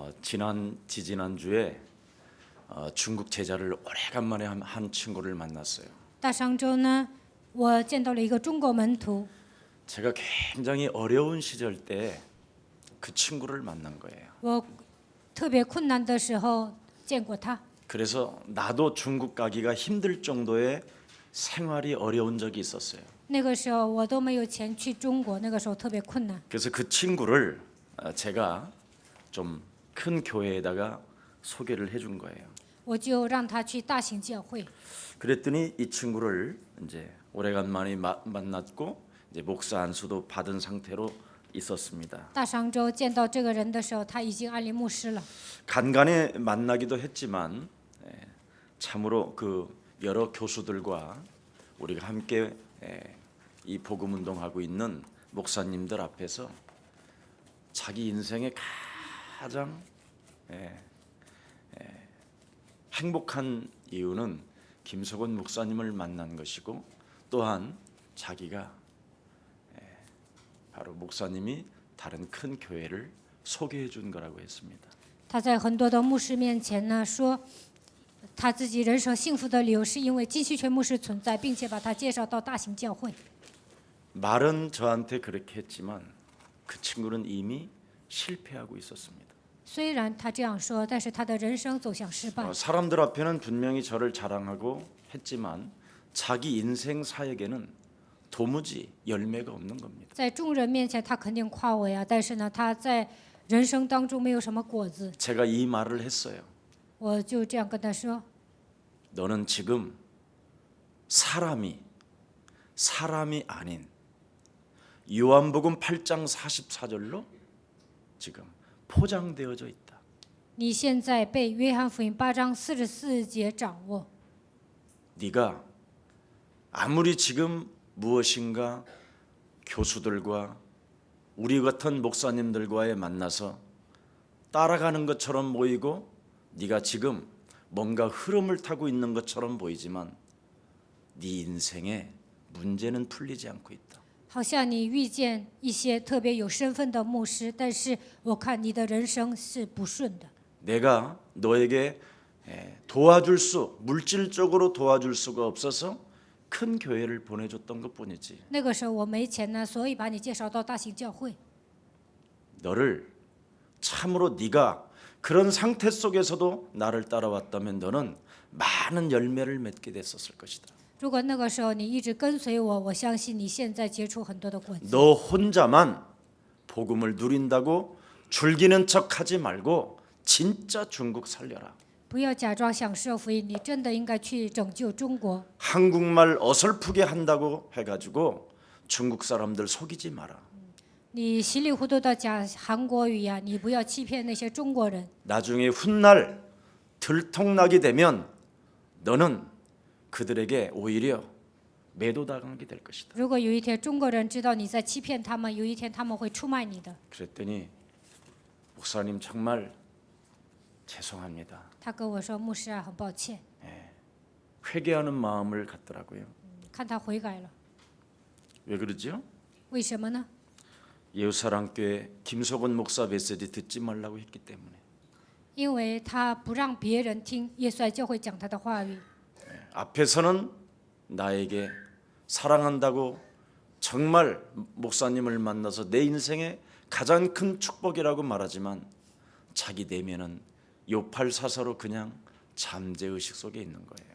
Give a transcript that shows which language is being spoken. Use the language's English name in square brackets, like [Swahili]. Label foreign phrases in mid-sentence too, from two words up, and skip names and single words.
[Korean] 지지난주에 중국 제자를 오래간만에 한 친구를 만났어요. [Chinese] 大上周呢，我见到了一个中国门徒， [Korean] 제가 굉장히 어려운 시절 때 그 친구를 만난 거예요. [Chinese] 我特别困难的时候见过他， [Korean] 그래서 나도 중국 가기가 힘들 정도의 생활이 어려운 적이 있었어요. [Chinese] 那个时候我都没有钱去中国，那个时候特别困难。 [Korean] 그래서 그 친구를 제가 좀 큰 교회에다가 소개를 해준 거예요. [Chinese] 我就让他去大型教会， [Korean] 그랬더니 이 친구를 이제 오래간만에 만났고 이제 목사 안수도 받은 상태로 있었습니다. [Chinese] 大上周见到这个人的时候，他已经安利牧师了。 [Korean] 간간히 만나기도 했지만 참으로 그 여러 교수들과 우리가 함께 이 복음 운동하고 있는 목사님들 앞에서 자기 인생의 가장 행복한 이유는 김석원 목사님을 만난 것이고 또한 자기가 바로 목사님이 다른 큰 교회를 소개해 준 거라고 했습니다. [Chinese] 他在很多的牧师面前呢说，他自己人生幸福的理由是因为金希全牧师存在，并且把他介绍到大型教会。 [Korean] 말은 저한테 그렇게 했지만 그 친구는 이미 실패하고 있었습니다. [Chinese] 虽然他这样说，但是他的人生走向失败。 [Korean] 사람들 앞에는 분명히 저를 자랑하고 했지만 자기 인생 사역에는 도무지 열매가 없는 겁니다. [Chinese] 在众人面前，他肯定夸我呀，但是呢，他在人生当中没有什么果子。 [Korean] 제가 이 말을 했어요. [Chinese] 我就这样跟他说： [Korean] 너는 지금 사람이 아닌 요한복음 8장 44절로 지금 포장되어져 있다. [Chinese] 你现在被约翰福音8章44节掌握。 [Korean] 네가 아무리 지금 무엇인가 교수들과 우리 같은 목사님들과의 만나서 따라가는 것처럼 보이고 네가 지금 뭔가 흐름을 타고 있는 것처럼 보이지만 네 인생에 문제는 풀리지 않고 있다. [Chinese] 好像你遇见一些特别有身份的牧师，但是我看你的人生是不顺的。 [Korean] 내가 너에게 물질적으로 도와줄 수가 없어서 큰 교회를 보내줬던 것뿐이지. [Chinese] 那个时候我没钱呢，所以把你介绍到大型教会。 [Korean] 너를 참으로 네가 그런 상태 속에서도 나를 따라왔다면 너는 많은 열매를 맺게 됐었을 것이다. [Chinese] 如果那个时候你一直跟随我，我相信你现在结出很多的果子。 [Korean] 너 혼자만 복음을 누린다고 즐기는 척하지 말고 진짜 중국 살려라. [Chinese] 不要假装享受福音，你真的应该去拯救中国。 [Korean] 한국말 어설프게 한다고 해가지고 중국 사람들 속이지 마라. [Chinese] 你稀里糊涂的讲韩国语呀，你不要欺骗那些中国人。 [Korean] 나중에 훗날 들통나게 되면 너는 그들에게 오히려 매도당하게 될 것이다. [Chinese] 如果有一天中国人知道你在欺骗他们，有一天他们会出卖你的。 [Korean] 그랬더니 목사님 정말 죄송합니다. [Chinese] 他跟我说：“牧师啊，很抱歉。 [Korean] 회개하는 마음을 갖더라고요. ” [Chinese] 看他悔改了， [Korean] 왜 그러죠? [Chinese] 为什么呢？ [Korean] 예수사랑교회 김석원 목사 메시지 듣지 말라고 했기 때문에. [Chinese] 因为他不让别人听耶稣爱教会讲他的话语。 [Korean] 앞에서는 나에게 사랑한다고 정말 목사님을 만나서 내 인생의 가장 큰 축복이라고 말하지만 자기 내면은 요팔사서로 그냥 잠재의식 속에 있는 거예요.